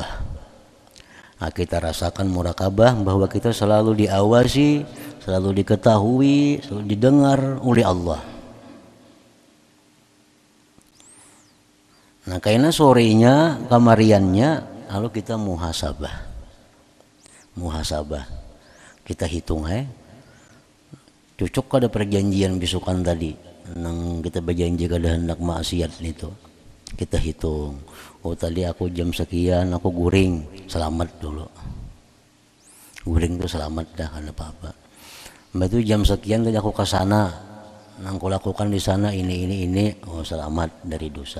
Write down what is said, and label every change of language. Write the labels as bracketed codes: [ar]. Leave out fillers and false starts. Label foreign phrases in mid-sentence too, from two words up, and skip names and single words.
[id] Nah, kita rasakan murakabah bahwa kita selalu diawasi, selalu diketahui, selalu didengar oleh Allah. Nah, kayaknya sorenya, kamariannya, lalu kita muhasabah. Muhasabah. Kita hitung cocok ada perjanjian bisukan tadi. [bjn] Nang kita berjanji kada hendak maksiat itu, kita hitung. Oh tadi aku jam sekian aku guring, selamat dulu. Guring itu selamat dah, kada apa-apa. Mbak itu jam sekian tadi aku ke sana, nang aku lakukan di sana ini, oh selamat dari dosa.